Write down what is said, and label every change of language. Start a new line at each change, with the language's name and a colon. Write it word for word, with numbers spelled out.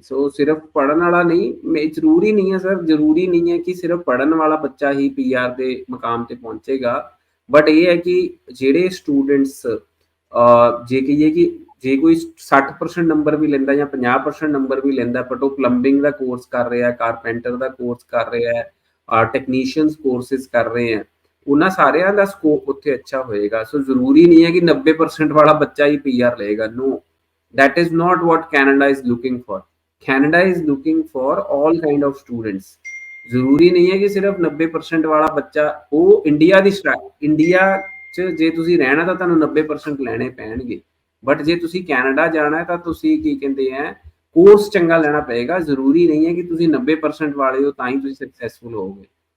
Punjabi: ਸੋ ਸਿਰਫ ਪੜ੍ਹਨ ਵਾਲਾ ਨਹੀਂ, ਜ਼ਰੂਰੀ ਨਹੀਂ ਹੈ ਸਰ, ਜ਼ਰੂਰੀ ਨਹੀਂ ਹੈ ਕਿ ਸਿਰਫ ਪੜ੍ਹਨ ਵਾਲਾ ਬੱਚਾ ਹੀ ਪੀਆਰ ਦੇ ਮੁਕਾਮ ਤੇ ਪਹੁੰਚੇਗਾ, ਬਟ ਇਹ ਹੈ ਕਿ ਜਿਹੜੇ ਸਟੂਡੈਂਟਸ ਜੇ ਕਹੀਏ ਕਿ ਜੇ ਕੋਈ ਸੱਠ ਪਰਸੈਂਟ ਨੰਬਰ ਵੀ ਲੈਂਦਾ ਜਾਂ ਪੰਜਾਹ ਪਰਸੈਂਟ ਨੰਬਰ ਵੀ ਲੈਂਦਾ, ਬਟ ਉਹ ਪਲੰਬਿੰਗ ਦਾ ਕੋਰਸ ਕਰ ਰਿਹਾ, ਕਾਰਪੈਂਟਰ ਦਾ ਕੋਰਸ ਕਰ ਰਿਹਾ, ਆ ਟੈਕਨੀਸ਼ੀਅਨਸ ਕੋਰਸਿਸ ਕਰ ਰਹੇ ਆ, ਉਹਨਾਂ ਸਾਰਿਆਂ ਦਾ ਸਕੋਪ ਉੱਥੇ ਅੱਛਾ ਹੋਏਗਾ। ਸੋ ਜ਼ਰੂਰੀ ਨਹੀਂ ਹੈ ਕਿ ਨੱਬੇ ਪਰਸੈਂਟ ਵਾਲਾ ਬੱਚਾ ਹੀ ਪੀਆਰ ਲਏਗਾ।
English: No, that is not what Canada is looking for. Canada is looking for all kind of students.
Punjabi: ਜ਼ਰੂਰੀ ਨਹੀਂ ਹੈ ਕਿ ਸਿਰਫ ਨੱਬੇ ਪਰਸੈਂਟ ਵਾਲਾ ਬੱਚਾ ਉਹ ਇੰਡੀਆ ਦੀ ਇੰਡੀਆ 'ਚ ਜੇ ਤੁਸੀਂ ਰਹਿਣਾ ਤਾਂ ਤੁਹਾਨੂੰ ਨੱਬੇ ਪਰਸੈਂਟ ਲੈਣੇ ਪੈਣਗੇ, ਬਟ ਜੇ ਤੁਸੀਂ ਕੈਨੇਡਾ ਜਾਣਾ ਤਾਂ ਤੁਸੀਂ ਕੀ ਕਹਿੰਦੇ ਆ ਕੋਰਸ ਚੰਗਾ ਲੈਣਾ ਪਏਗਾ। ਜ਼ਰੂਰੀ ਨਹੀਂ ਹੈ ਕਿ ਤੁਸੀਂ ਨੱਬੇ ਪਰਸੈਂਟ ਵਾਲੇ ਹੋ ਤਾਂ ਹੀ ਤੁਸੀਂ ਸਕਸੈਸਫੁਲ ਹੋਵੋਗੇ।